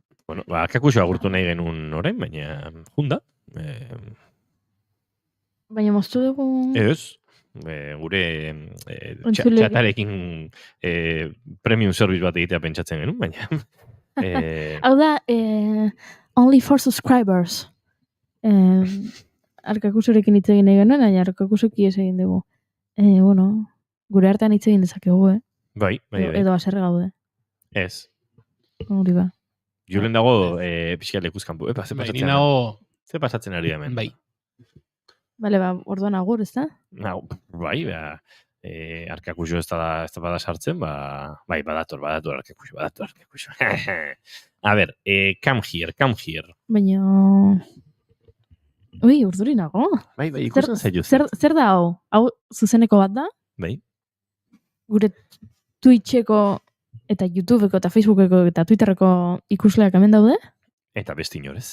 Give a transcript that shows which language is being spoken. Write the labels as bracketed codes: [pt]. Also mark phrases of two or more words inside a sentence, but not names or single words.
[eu] Bueno, Arkakuso agurtu nahi genuen orain, baina junda. Baina moztu dugu... Ez, gure Entzule- txatarekin [en] premium service [eu] bat egitea pentsatzen genuen, baina... Hau da, [en] only for subscribers. [eu] Arkakusorekin hitz egin nahi genuen, baina Arkakusoki ez egin dugu. Bueno, gure artean hitz egin dezakegu, Bai. Edo haserre gaude. Ez. Hori ba. Julen dago pixka lekuzkanpu. Epa, ze pasatzen ari? Ze pasatzen ari hemen? Bai. Bale, orduan agur, ez da? Bai, Arkakuso ez da bada sartzen, bai, badator Arkakuso. A ber, [en] come here. [eu] Baina... Ui, urduri nago. Bai, ikusten zaio. Zer da hau? Hau zuzeneko bat da? Bai. Gure Twitcheko eta YouTubeko eta Facebookeko eta Twitterreko ikusleak hemen daude? Eta beste inorez.